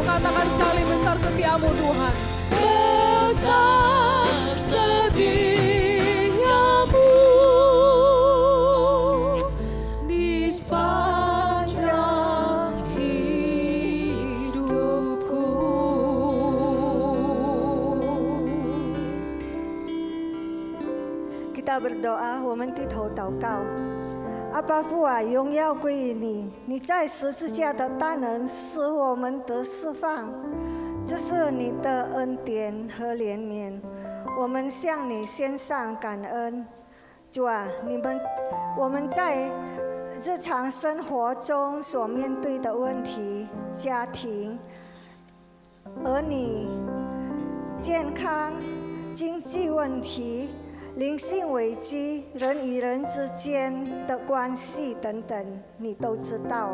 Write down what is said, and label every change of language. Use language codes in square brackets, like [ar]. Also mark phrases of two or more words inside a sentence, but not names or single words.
[id] Katakan sekali, besar setiamu Tuhan. Besar setiamu di sepanjang hidupku. Kita berdoa， [zh] 我们低头祷告。阿爸父啊，荣耀归于你，你在十字架的大能使我们得释放，这是你的恩典和怜悯，我们向你献上感恩。主啊，我们在日常生活中所面对的问题，家庭、儿女、健康、经济问题、灵性危机、人与人之间的关系等等，你都知道。